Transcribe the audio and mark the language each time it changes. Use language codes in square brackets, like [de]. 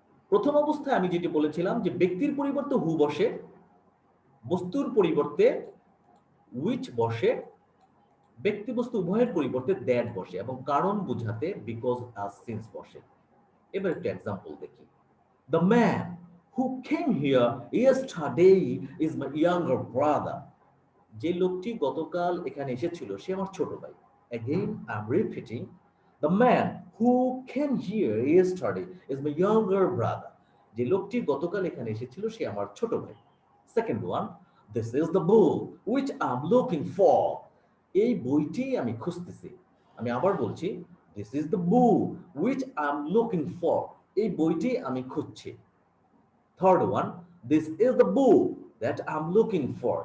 [bn] প্রথম অবস্থায় আমি যেটি বলেছিলাম যে ব্যক্তির পরিবর্তে হু বসে, বস্তুর পরিবর্তে উইচ বসে, ব্যক্তি বস্তু উভয়ের পরিবর্তে দ্যাট বসে, এবং কারণ বোঝাতে বিকজ আজ সিন্স বসে। এবার একটা এক্সাম্পল দেখি। [en] The man who came here yesterday is my younger brother. [bn] যে লোকটি গতকাল এখানে এসেছিল সে আমার ছোট ভাই। [en] Again, I'm repeating. The man who came here yesterday is my younger brother. [bn] যে লোকটি গতকাল এখানে এসেছিল সে আমার ছোট ভাই। [en] Second one, this is the book which I'm looking for. [bn] এই বইটি আমি খুঁজতেছি। আমি আবার বলছি, [en] this is the book which I'm looking for. [bn] এই বইটি আমি খুঁজছি। [en] Third one, this is the book that I'm looking for.